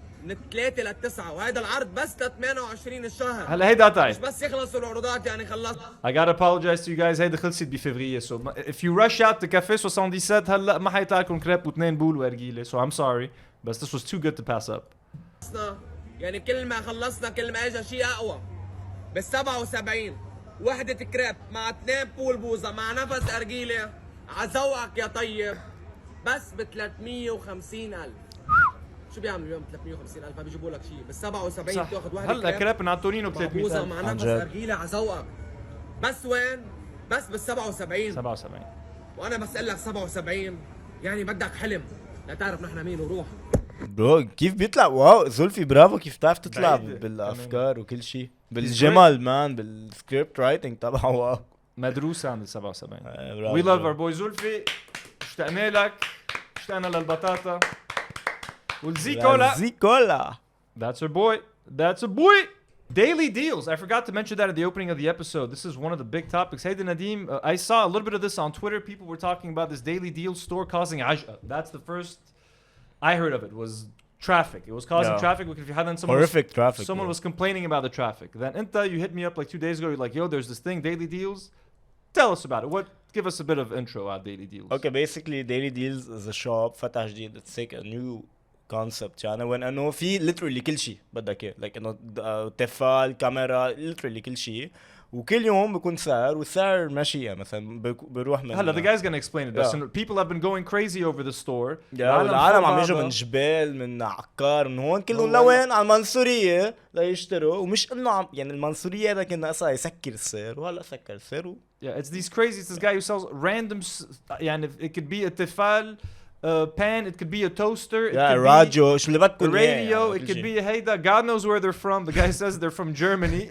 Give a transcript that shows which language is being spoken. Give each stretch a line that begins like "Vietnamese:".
Arabic: من 3 ل9 وهيدا العرض بس ل 28 الشهر. هلا هيدا قطعت مش بس يخلصوا العروضات يعني خلص.
English: I gotta apologize to you guys.
Arabic: هيدا خلصت بفبراير.
English: So if you rush out to Café 77
Arabic: هلا ما حيطلع لكم كريب و2 بول وارجيله.
English: So I'm sorry. But this was too good to pass up.
Arabic: يعني كل ما خلصنا كل ما اجى شيء اقوى. بال77 وحدة كريب مع 2 بول بوظة مع نفس ارجيله عزوقك يا طيب بس ب 350,000. شو بيعملوا اليوم 350,000 ما بيجيبوا لك شيء. بال77 بتاخذ وحده هلا كريب نعطونينه ب 300,000 مع نفس ارجيله عزوقك. بس وين؟ بس بال77 وانا بس اقول لك 77 يعني بدك حلم لا تعرف نحن مين وروح. برو كيف بيطلع واو زولفي برافو كيف بتعرف تطلع بالافكار وكل شيء بالجمل مان بالسكريبت رايتنج تبعه واو مدروسه عند 77.
English: We love our boy Zulfi.
Arabic: اشتقنا لك اشتقنا للبطاطا والزيكولا.
English: That's our boy. That's a boy. Daily deals. I forgot to mention that at the opening of the episode. This is one of the big topics. Hey, Nadim, I saw a little bit of this on Twitter. People were talking about this daily deal store causing aj'a. That's the first I heard of it was traffic. It was causing traffic because if you hadn't horrific traffic. Someone was complaining about the traffic. Then you hit me up like 2 days ago. You're like, yo, there's this thing, daily deals. Tell us about it. Give us a bit of intro on daily deals. Okay, basically daily deals is a shop
Arabic: فتح جديد.
English: It's like a new concept
Arabic: يعني
English: when
Arabic: انه في literally كل شيء بدك اياه
English: like
Arabic: انه تفال كاميرا
English: literally
Arabic: كل شيء وكل يوم بيكون سعر والسعر ماشية مثلا بيروح من هلا
English: the guy's gonna explain it
Arabic: بس
English: people have been going crazy over the store.
Arabic: العالم عم يجوا من جبال من عكار من هون كلهم لوين على المنصورية ليشتروا ومش انه عم يعني المنصورية هذا كنا اصلا يسكر السعر وهلا سكر السعر.
English: Yeah, it's these crazy. It's this guy who sells random.
Arabic: يعني
English: it could be a Tefal pan, it could be a toaster, it could radio, be a radio, it could be a
Arabic: هيدا.
English: God knows where they're from. The guy says they're from Germany.